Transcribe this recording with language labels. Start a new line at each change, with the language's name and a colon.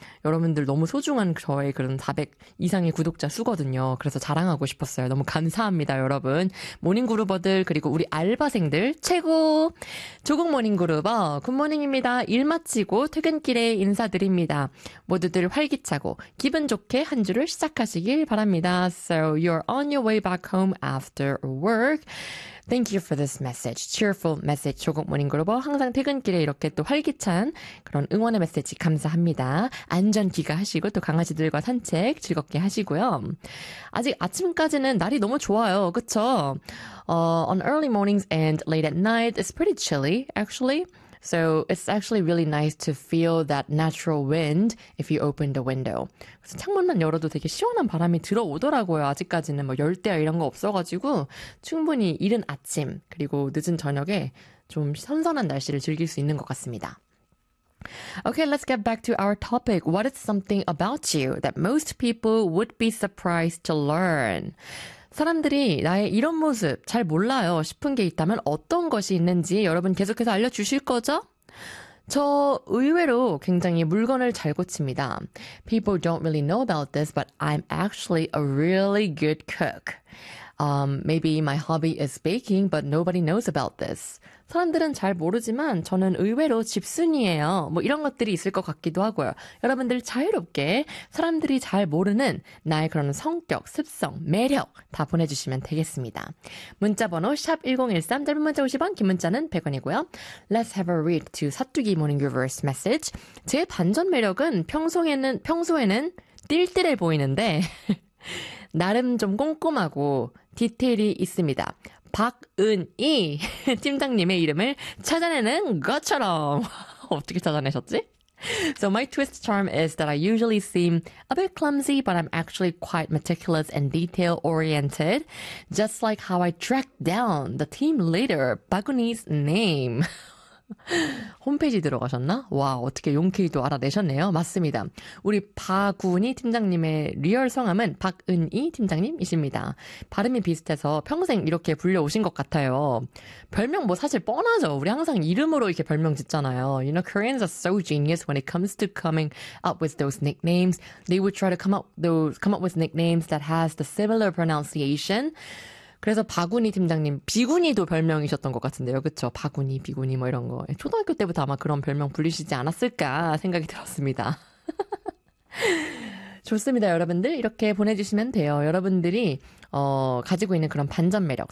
Korean: 여러분들 너무 소중한 저의 그런 400 이상의 구독자 수거든요. 그래서 자랑하고 싶었어요. 너무 감사합니다, 여러분. 모닝그루버들 그리고 우리 알바생들 최고! 조국 모닝그루버 굿모닝입니다. 일 마치고 퇴근길에 인사드립니다. 모두들 활기차고 기분 좋게 한 주를 시작하시길 바랍니다.
English: So you're on your way back home after work. Thank you for this message. Cheerful message.
Korean: 조국 모닝그루버 항상 퇴근길에 이렇게 또 활기찬 그런 응원의 메시지 감사합니다. 안전 귀가하시고 또 강아지들과 산책 즐겁게 하시고요. 아직 아침까지는 날이 너무 좋아요. 그쵸?
English: On early mornings and late at night, it's pretty chilly actually. So it's actually really nice to feel that natural wind if you open the window.
Korean: 그래서 창문만 열어도 되게 시원한 바람이 들어오더라고요. 아직까지는 뭐 열대야 이런 거 없어가지고 충분히 이른 아침 그리고 늦은 저녁에 좀 선선한 날씨를 즐길 수 있는 것 같습니다.
English: Okay, let's get back to our topic. What is something about you that most people would be surprised to learn?
Korean: 사람들이 나의 이런 모습 잘 몰라요 싶은 게 있다면 어떤 것이 있는지 여러분 계속해서 알려주실 거죠? 저 의외로 굉장히 물건을 잘 고칩니다.
English: People don't really know about this, but I'm actually a really good cook. Maybe my hobby is baking, but nobody knows about this.
Korean: 사람들은 잘 모르지만 저는 의외로 집순이에요. 뭐 이런 것들이 있을 것 같기도 하고요. 여러분들 자유롭게 사람들이 잘 모르는 나의 그런 성격, 습성, 매력 다 보내주시면 되겠습니다. 문자번호 샵 1013, 짧은 문자 50원, 긴 문자는 100원이고요.
English: Let's have a read to
Korean: 사뚜기 모닝 유니버스 메시지. 제 반전 매력은 평소에는 띨띨해 보이는데 나름 좀 꼼꼼하고 디테일이 있습니다. 박은이 팀장님의 이름을 찾아내는 것처럼 어떻게 찾아내셨지?
English: So my twist charm is that I usually seem a bit clumsy, but I'm actually quite meticulous and detail-oriented, just like how I tracked down the team leader, 박은이's name.
Korean: 홈페이지 들어가셨나? 와, 어떻게 용케이도 알아내셨네요. 맞습니다. 우리 박은이 팀장님의 리얼 성함은 박은이 팀장님이십니다. 발음이 비슷해서 평생 이렇게 불려오신 것 같아요. 별명 뭐 사실 뻔하죠. 우리 항상 이름으로 이렇게 별명 짓잖아요.
English: You know, Koreans are so genius when it comes to coming up with those nicknames. They would try to come up with nicknames that has the similar pronunciation.
Korean: 그래서 바구니 팀장님, 비구니도 별명이셨던 것 같은데요. 그쵸? 바구니, 비구니 뭐 이런 거. 초등학교 때부터 아마 그런 별명 불리시지 않았을까 생각이 들었습니다. 좋습니다, 여러분들. 이렇게 보내주시면 돼요. 여러분들이 가지고 있는 그런 반전 매력.